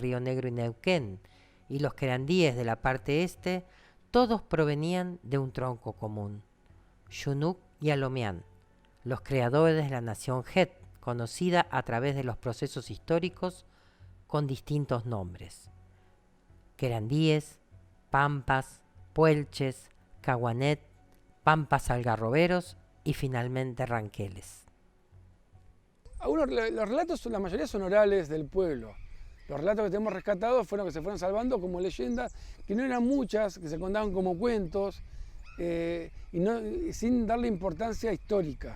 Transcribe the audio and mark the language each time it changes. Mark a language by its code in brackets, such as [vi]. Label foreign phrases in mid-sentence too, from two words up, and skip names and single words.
[es] Río Negro y Neuquén y los querandíes de la parte este, todos provenían de un tronco común, Yunuk y Alomián, los creadores de la nación Het, conocida a través de los procesos históricos con distintos nombres: querandíes, pampas, puelches, caguanet, pampas algarroberos y finalmente ranqueles. Los relatos, la mayoría son orales del pueblo. Los relatos que tenemos rescatados fueron que se fueron salvando como leyendas, que no eran muchas, que se contaban como cuentos, sin darle importancia histórica.